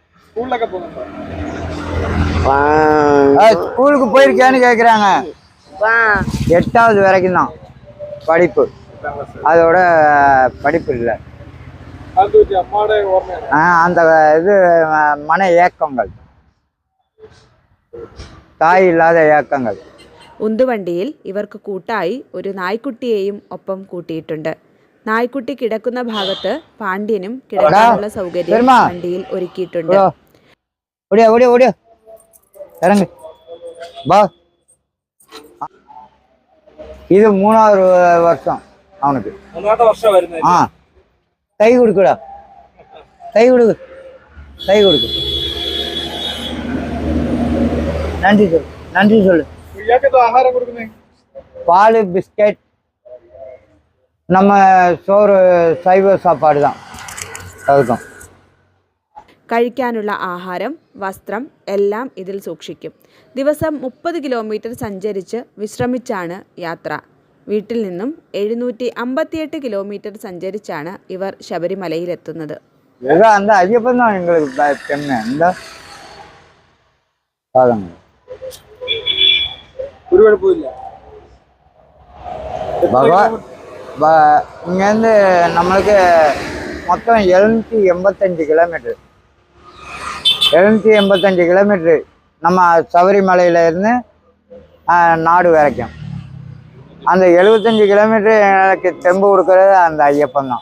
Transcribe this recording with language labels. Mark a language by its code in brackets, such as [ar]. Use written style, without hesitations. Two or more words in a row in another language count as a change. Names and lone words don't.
[ta] ஸ்கூலுக்கு போயிருக்கியான்னு கேட்குறாங்க. 8ஆவது வரைக்கும் தான் படிப்பு, அதோட படிப்பு இல்லை. அந்த இது மன ஏக்கங்கள், தாய் இல்லாத ஏக்கங்கள். [ml] ഉന്തുവണ്ടിയിൽ ഇവർക്ക് കൂട്ടായി ഒരു നായ്ക്കുട്ടിയെയും ഒപ്പം കൂട്ടിയിട്ടുണ്ട്. നായ്ക്കുട്ടി കിടക്കുന്ന ഭാഗത്ത് പാണ്ഡ്യനും കിടക്കാനുള്ള സൗകര്യം വണ്ടിയിൽ ഒരുക്കിയിട്ടുണ്ട്. [ta] இது 3வது வருஷம் அவனுக்கு. கை கொடுக்குடா, கை கொடுக்கு, கை கொடுக்கு. நன்றி சொல்லு, நன்றி சொல்லு. பால், பிஸ்கட், நம்ம சோறு, சைவ சாப்பாடு தான் அதுக்கும். [ml] കഴിക്കാനുള്ള ആഹാരം, വസ്ത്രം എല്ലാം ഇതിൽ സൂക്ഷിക്കും. ദിവസം 30 കിലോമീറ്റർ സഞ്ചരിച്ച് വിശ്രമിച്ചാണ് യാത്ര. വീട്ടിൽ നിന്നും 758 കിലോമീറ്റർ സഞ്ചരിച്ചാണ് ഇവർ ശബരിമലയിലെത്തുന്നത്. [ta] அந்த ஐயப்பன் தான் எங்களுக்கு பெண்ணு. இந்த [ml] ഒരുപാട് പോയില്ല. [ta] இங்கேருந்து நம்மளுக்கு மொத்தம் 785 கிலோமீட்ரு. 785 கிலோமீட்ரு நம்ம சபரிமலையிலேருந்து நாடு வரைக்கும். அந்த 75 கிலோமீட்ரு எனக்கு தெம்பு கொடுக்கறது அந்த ஐயப்பன் தான்.